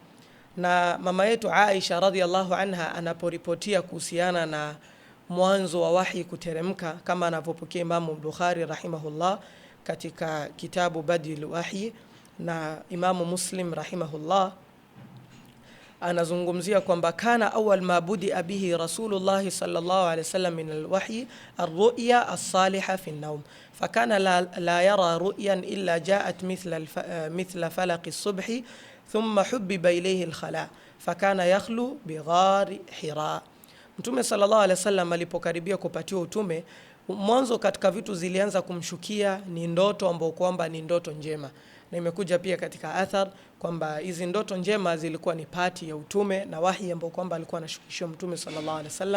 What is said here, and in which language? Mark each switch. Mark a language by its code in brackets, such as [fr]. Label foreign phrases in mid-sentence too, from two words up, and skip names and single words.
[sw] Na mama yetu Aisha [ar] رضي الله عنها [sw] anaporipotia kuhusiana na mwanzo wa wahi kuteremka, kama anavyopokea Imamu Bukhari rahimahullah katika kitabu Badil Wahyi, na Imamu Muslim rahimahullah anazungumzia kwamba [ar] كان أول ما بدئ به رسول الله صلى الله عليه وسلم من الوحي الرؤيا الصالحة في النوم فكان لا يرى رؤيا إلا جاءت مثل فلق الصبح ثم حبب إليه الخلاء فكان يخلو بغار حراء. [sw] Mtume [ar] صلى الله عليه وسلم [sw] alipokaribia kupatiwa utume, mwanzo katika vitu zilianza kumshukia ni ndoto ambao kwamba ni ndoto njema, na imekuja pia katika athar kwamba hizi ndoto njema zilikuwa ni pati ya utume na wahi ambao kwamba alikuwa anashukishwa mtume [ar] صلى الله عليه وسلم.